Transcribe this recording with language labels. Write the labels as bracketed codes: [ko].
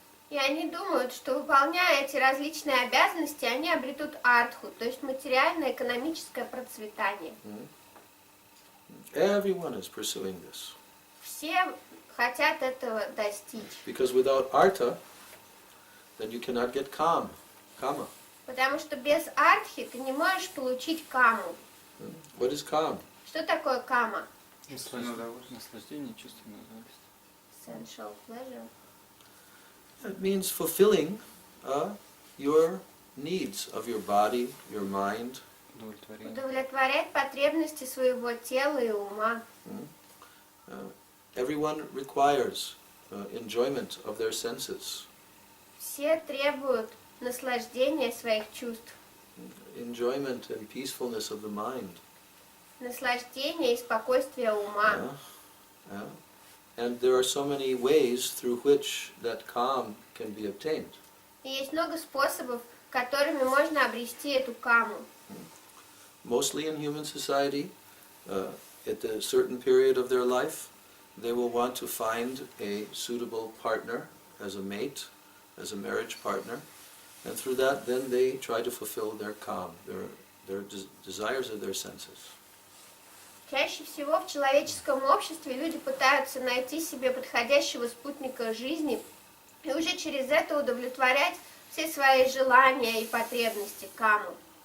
[ru] И они думают, что выполняя эти различные обязанности, они обретут артху, то есть материальное экономическое процветание. [en] Everyone is pursuing this. [ru] Все хотят этого достичь. [en] Because without artha, then you cannot get kama. [ru] Потому что без артхи ты не можешь получить каму. [en] What is kam? [ru] Что такое кама? Наслаждение, чувственное удовольствие. [en] Sensual pleasure. It means fulfilling your needs of your body, your mind. [ru] Удовлетворение. Удовлетворять потребности своего тела и ума. [en] Everyone requires enjoyment of their senses. [ru] Все требуют наслаждения своих чувств. [en] Enjoyment and peacefulness of the mind. [ru] Наслаждения и спокойствия ума. [en] And there are so many ways through which that calm can be obtained. [ru] И есть много способов, которыми можно обрести эту каму. [en] Mostly in human society, at a certain period of their life, they will want to find a suitable partner as a mate, as a marriage partner, and through that then they try to fulfill their calm, their desires of their senses. [ru] Чаще всего в человеческом обществе люди пытаются найти себе подходящего спутника жизни и уже через это удовлетворять все свои желания и потребности каму.